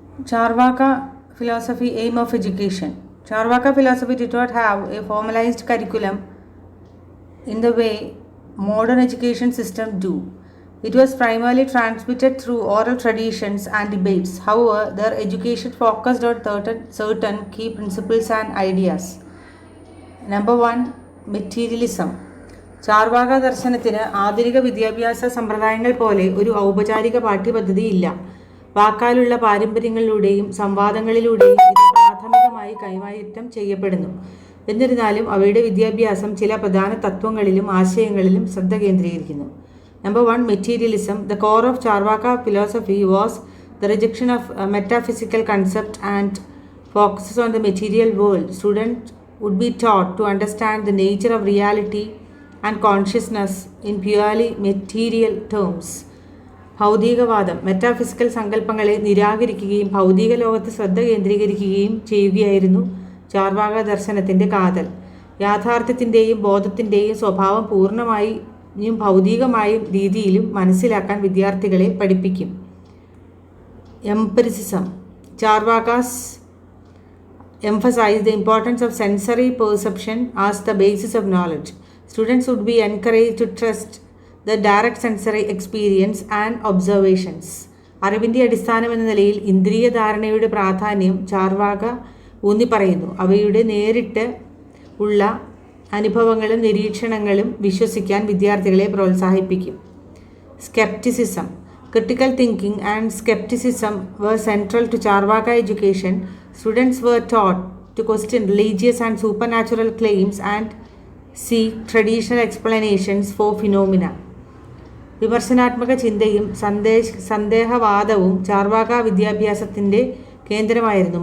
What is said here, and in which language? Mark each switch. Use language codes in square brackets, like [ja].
[en] Charvaka philosophy aim of education. Charvaka philosophy did not have a formalized curriculum in the way modern education systems do. It was primarily transmitted through oral traditions and debates. However, their education focused on certain key principles and ideas. Number 1, materialism. [ml] Charvaka ദർശനത്തിന് ആധുനിക വിദ്യാഭ്യാസ സമ്പ്രദായങ്ങൾ പോലെ ഒരു ഔപചാരിക പാഠ്യപദ്ധതിയില്ല. വാക്കാലുള്ള പാരമ്പര്യങ്ങളിലൂടെയും സംവാദങ്ങളിലൂടെയും ഇത് പ്രാഥമികമായി കൈമാറ്റം ചെയ്യപ്പെടുന്നു. എന്നിരുന്നാലും അവയുടെ വിദ്യാഭ്യാസം ചില പ്രധാന തത്വങ്ങളിലും ആശയങ്ങളിലും ശ്രദ്ധ കേന്ദ്രീകരിക്കുന്നു. [en] Number 1, materialism. The core of Charvaka philosophy was the rejection of metaphysical concept and focuses on the material world. Students would be taught to understand the nature of reality and consciousness in purely material terms. [ml] ഭൗതികവാദം, metaphysical സങ്കല്പങ്ങളെ നിരാകരിക്കുകയും ഭൗതിക ലോകത്ത് ശ്രദ്ധ കേന്ദ്രീകരിക്കുകയും ചെയ്യുകയായിരുന്നു ചാർവാക ദർശനത്തിൻ്റെ കാതൽ. യാഥാർത്ഥ്യത്തിൻ്റെയും ബോധത്തിൻ്റെയും സ്വഭാവം പൂർണ്ണമായും ഭൗതികമായും രീതിയിലും മനസ്സിലാക്കാൻ വിദ്യാർത്ഥികളെ പഠിപ്പിക്കും. [en] Empiricism. Charvakas emphasize the importance of sensory perception as the basis of knowledge. Students would be encouraged to trust the direct sensory experience and observations. [ml] അറിവിൻ്റെ അടിസ്ഥാനം എന്ന നിലയിൽ ഇന്ദ്രിയ ധാരണയുടെ പ്രാധാന്യം ചാർവാക ഊന്നിപ്പറയുന്നു. അവയുടെ നേരിട്ട് ഉള്ള അനുഭവങ്ങളും നിരീക്ഷണങ്ങളും വിശ്വസിക്കാൻ വിദ്യാർത്ഥികളെ പ്രോത്സാഹിപ്പിക്കും. [en] Skepticism. Critical thinking and skepticism were central to Charvaka education. Students were taught to question religious and supernatural claims and seek traditional explanations for phenomena. [ml] വിമർശനാത്മക ചിന്തയും സന്ദേഹവാദവും ചാർവാക വിദ്യാഭ്യാസത്തിൻ്റെ കേന്ദ്രമായിരുന്നു.